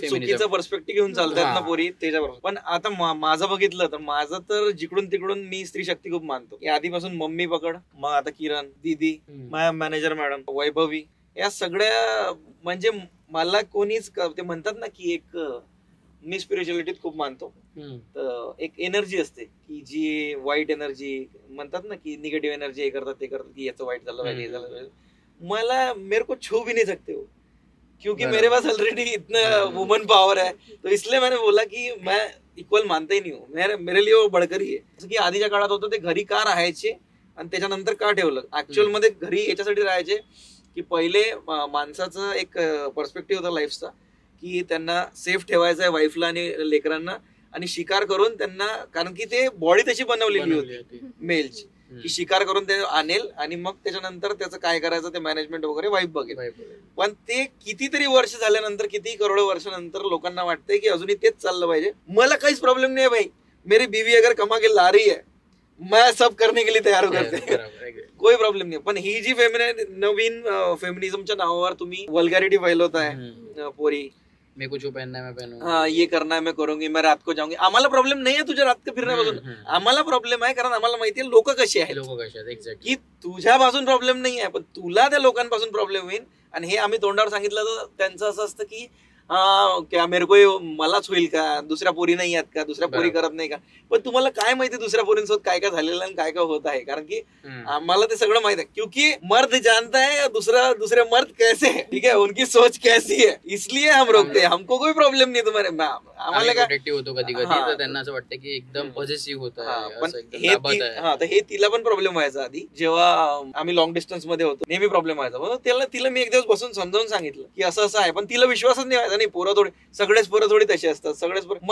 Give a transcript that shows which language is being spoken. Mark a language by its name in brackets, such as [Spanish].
[Marathi] चुकीचा पर्स्पेक्टिव्ह घेऊन चालतात ना पोरी त्याच्याबरोबर. पण आता माझं बघितलं तर माझं तर जिकडून तिकडून मी स्त्री शक्ती खूप मानतो की आधीपासून मम्मी पकड, मग आता किरण दीदी, मॅनेजर मॅडम, वैभवी, या सगळ्या म्हणजे मला कोणीच ते म्हणतात ना की एक मी स्पिरिच्युअलिटीत खूप मानतो. तर एक एनर्जी असते की जी वाईट एनर्जी म्हणतात ना की निगेटिव्ह एनर्जी हे करतात ते करतात की याचं वाईट झालं पाहिजे, हे झालं पाहिजे. [Hindi] मला मेरे को छू भी नहीं सकते हो क्योंकि मेरे पास ऑलरेडी इतना वुमन पावर है, तो इसलिए मैंने बोला कि मैं इक्वल मानता ही नहीं हूँ, मेरे लिए वो बढकर ही आहे. [Marathi] जसं की आधीच्या काळात होतं ते घरी का राहायचे आणि त्याच्यानंतर का ठेवलं. ऍक्च्युअल मध्ये घरी याच्यासाठी राहायचे की पहिले माणसाचा एक पर्स्पेक्टिव्ह होता लाईफचा की त्यांना सेफ ठेवायचं आहे वाईफला आणि लेकरांना, आणि शिकार करून त्यांना, कारण की ते बॉडी तशी बनवलेली होती मेलची की शिकार करून ते आणेल आणि मग त्याच्यानंतर त्याचं काय करायचं ते मॅनेजमेंट वगैरे वाईफ बघेल. पण ते कितीतरी वर्ष झाल्यानंतर, किती करोडो वर्षानंतर लोकांना वाटतंय की अजूनही तेच चाललं पाहिजे. मला काहीच प्रॉब्लेम नाही भाई, [Hindi] मेरी बीवी अगर कमा के ला रही है मैं सब करने के लिए तयार करते, कोई प्रॉब्लेम नाही. [Marathi] पण ही जी नवीन फेमिनिझमच्या नावावर तुम्ही वल्गॅरिटी फैलवताय पोरी, [Hindi] मैं कुछ पहनना है मैं पहनूं, हाँ ये करना है मैं करूंगी, मैं रात को जाऊंगी. [Marathi] आम्हाला प्रॉब्लेम नाही आहे तुझ्या [Hindi] रात को [Marathi] फिरण्यापासून, आम्हाला प्रॉब्लेम आहे कारण आम्हाला माहिती आहे लोक कशी आहेत, की तुझ्यापासून प्रॉब्लेम नाही आहे पण तुला त्या लोकांपासून प्रॉब्लेम होईल. आणि हे आम्ही तोंडावर सांगितलं तर त्यांचं असं असतं की [Hindi] क्या मेरे को [Marathi] मलाच होईल का, दुसऱ्या पोरी नाही आहेत का, दुसऱ्या पोरी करत नाही का. पण तुम्हाला काय माहिती दुसऱ्या पोरींसोबत काय काय झालेलं आणि काय काय होत आहे, कारण की आम्हाला ते सगळं माहित आहे. [Hindi] क्योंकि मर्द जानता है दूसरे मर्द कैसे है, ठीक है, उनकी सोच कैसी है, इसलिए हम रोकते हैं. हमको कोई प्रॉब्लेम नाही तुम्हारे. [Marathi] आम्हाला काय प्रोटेक्टिव्ह होतो कधी कधी, तर त्यांना असं वाटतं की एकदम पॉझिटिव्ह होत पण हे तिला पण प्रॉब्लेम व्हायचा आधी, जेव्हा आम्ही लॉंग डिस्टन्स मध्ये होतो नेहमी प्रॉब्लेम व्हायचा. म्हणून तिला मी एक दिवस बसून समजावून सांगितलं की असं असं आहे, पण तिला विश्वासच नाही व्हायचा. नाही, पोरं थोडी, सगळेच पोरं थोडी तशी असतात, सगळेच पोरं.